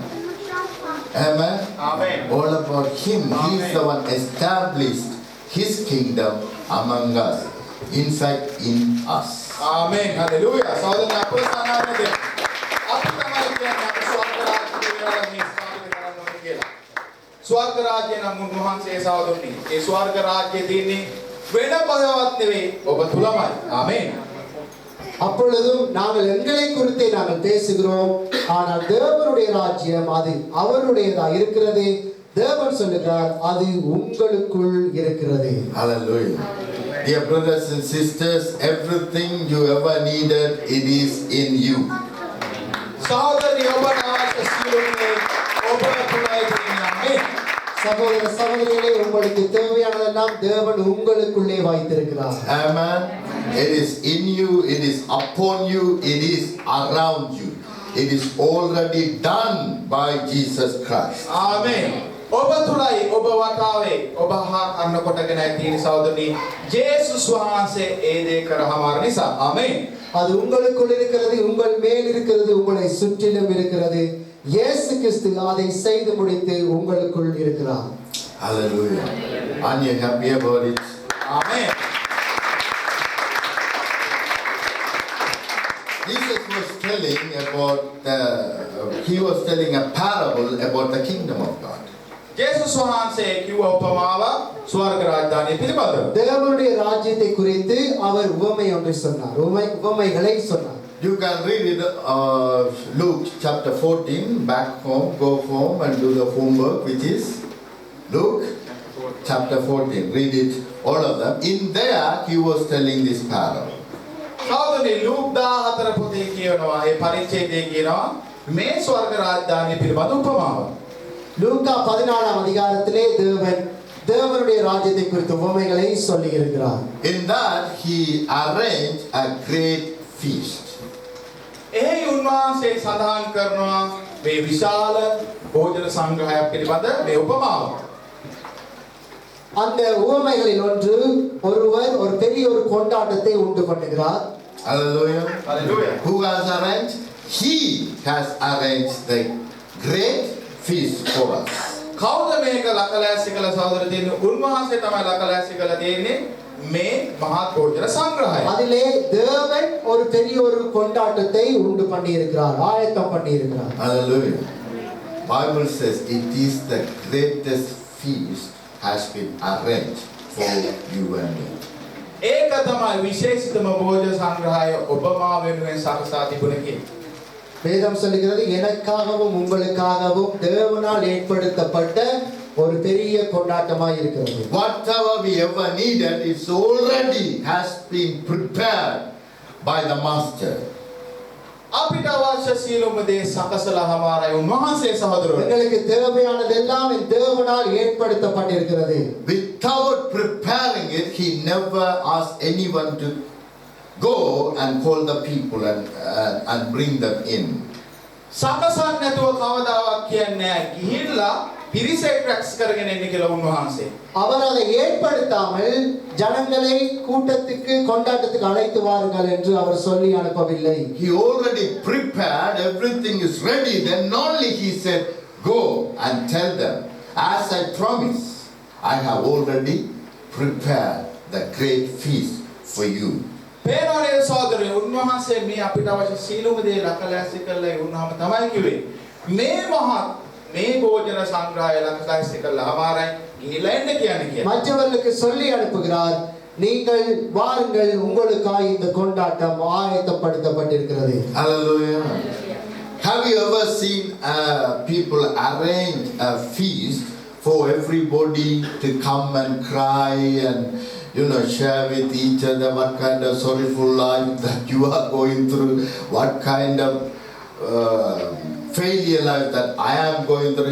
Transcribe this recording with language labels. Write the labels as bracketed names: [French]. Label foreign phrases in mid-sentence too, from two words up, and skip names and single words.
[English] Amen? Amen. All about Him. He is the one established His kingdom among us. In fact, in us. [Sinhala] ආමේන් හලෙලූයා. සහෝදරයන් අපේ සානාවනේ අපි තමයි කියන්නේ අපි ස්වර්ග රාජ්‍යය වෙනවා මේ ස්ථාපිත කරන්න ඕනේ කියලා. ස්වර්ග රාජ්‍යය නම් උන්වහන්සේ සහෝදරනි. ඒ ස්වර්ග රාජ්‍යය දෙන්නේ වෙන බවවත් නෙවෙයි ඔබ තුලමයි. ආමේන්. [Tamil] அப்பொழுதும் நாங்கள் எங்களை குறித்தே நாங்கள் பேசுகிறோம் ஆனால் தேவனுடைய ராஜ்யம் அது அவருடையதா இருக்கிறது. தேவன் சொல்லுகிறார் அது உங்களுக்குள் இருக்கிறது. [English] Hallelujah. Dear brothers and sisters, everything you ever needed, it is in you. [Sinhala] සහෝදරනි ඔබට අවශ්‍ය සියලුම ඔබ තුලයි තියෙන්නේ. [Tamil] சகோதர சகோதரிகளே உங்களுக்கு தேவையானதெல்லாம் தேவன் உங்களுக்குள்ளே வைத்திருக்கிறார். [English] Amen. It is in you, it is upon you, it is around you. It is already done by Jesus Christ. [Sinhala] ආමේන්. ඔබ තුලයි ඔබ වටාවේ ඔබ හා අන්න කොටගෙනයි තියෙන සහෝදරනි. ජේසුස් වහන්සේ ඒ දේ කරහමාර නිසා. ආමේන්. [Tamil] அது உங்களுக்குள் இருக்கிறது, உங்கள் மேல் இருக்கிறது, உங்களை சுற்றிலும் இருக்கிறது. இயேசு கிறிஸ்து அதை செய்து முடித்து உங்களுக்குள் இருக்கிறார். [English] Hallelujah. Aren't you happy about it? [Sinhala] ආමේන්. [English] Jesus was telling about he was telling a parable about the kingdom of God. [Sinhala] ජේසුස් වහන්සේ කිව්ව උපමාව ස්වර්ග රාජධානිය පිළිබඳව. [Tamil] தேவனுடைய ராஜ்யத்தை குறித்து அவர் உவமை ஒன்றை சொன்னார். உவமைகளை சொன்னார். [English] You can read it, Luke chapter 14, back home, go home and do the homework, which is Luke chapter 14. Read it, all of them. In there, he was telling this parable. [Sinhala] සහෝදරනි ලූක් 14 පොතේ කියනවා ඒ පරිච්ඡේදයේ කියනවා මේ ස්වර්ග රාජධානිය පිළිබඳ උපමාව. [Tamil] லூக்கா 14ஆம் அதிகாரத்திலே தேவனுடைய ராஜ்யத்தை குறித்த உவமைகளை சொல்லி இருக்கிறார். [English] In that, he arranged a great feast. [Sinhala] එහි උන්වහන්සේ සඳහන් කරනවා මේ විශාල භෝජන සංග්‍රහයක් පිළිබඳ මේ උපමාව. [Tamil] அந்த உவமைகளில் ஒன்று ஒருவர் ஒரு பெரிய ஒரு கொண்டாட்டத்தை உண்டு பண்ணுகிறார். [English] Hallelujah. Hallelujah. Who has arranged? He has arranged the great feast for us. [Sinhala] කවුද මේක ලකලෑස්ති කළ සහෝදර දෙන්නේ? උන්වහන්සේ තමයි ලකලෑස්ති කළ දෙන්නේ මේ මහත් භෝජන සංග්‍රහය. [Tamil] அதிலே தேவன் ஒரு பெரிய ஒரு கொண்டாட்டத்தை உண்டு பண்ணி இருக்கிறார், ஆயத்தம் பண்ணி இருக்கிறார். [English] Hallelujah. Bible says it is the greatest feast has been arranged for you and me. [Sinhala] ඒක තමයි විශේෂිතම භෝජන සංග්‍රහය ඔබ මා වෙනුවෙන් සකසා තිබුණේ කියලා. [Tamil] வேதம் சொல்லுகிறது எனக்காகவும் உங்களுக்காகவும் தேவனால் ஏற்படுத்தப்பட்ட ஒரு பெரிய கொண்டாட்டமாய் இருக்கிறது. [English] Whatever we ever needed, it's already has been prepared by the Master. [Sinhala] අපිට අවශ්‍ය සියලුම දේ සකසලා හමාරයි උන්වහන්සේ සහෝදරවරු. [Tamil] எங்களுக்கு தேவையானதெல்லாம் தேவனால் ஏற்படுத்தப்பட்டிருக்கிறது. [English] Without preparing it, he never asked anyone to go and call the people and bring them in. [Sinhala] සකසන්න නැතුව කවදාවත් කියන්නේ නැහැ. ගිහිල්ලා පිරිසෙක් රැක්ස් කරගෙන එන්න කියලා උන්වහන්සේ. [Tamil] அவர் அதை ஏற்படுத்தாமல் ஜனங்களை கூட்டத்துக்கு கொண்டாட்டத்துக்கு அழைத்து வாருங்கள் என்று அவர் சொல்லி அனுப்பவில்லை. [English] He already prepared, everything is ready. Then only he said, go and tell them, as I promised, I have already prepared the great feast for you. [Sinhala] පේනවා නේද සහෝදරයෝ උන්වහන්සේ මේ අපිට අවශ්‍ය සීලුම දේ ලකලැස්ති කරලා ඉවුනහම තමයි කිව්වේ මේ මහත් මේ භෝජන සංග්‍රහය ලකලැස්ති කරලා අමාරයි ගිහිල්ලා එන්න කියන්නේ කියලා. [Tamil] மற்றவர்களுக்கு சொல்லி அனுப்புகிறார் நீங்கள் வாருங்கள் உங்களுக்காய் இந்த கொண்டாட்டம் ஆயத்தப்படுத்தப்பட்டிருக்கிறது. [English] Hallelujah. Have you ever seen people arrange a feast for everybody to come and cry and share with each other what kind of sorrowful life that you are going through, what kind of failure life that I am going through?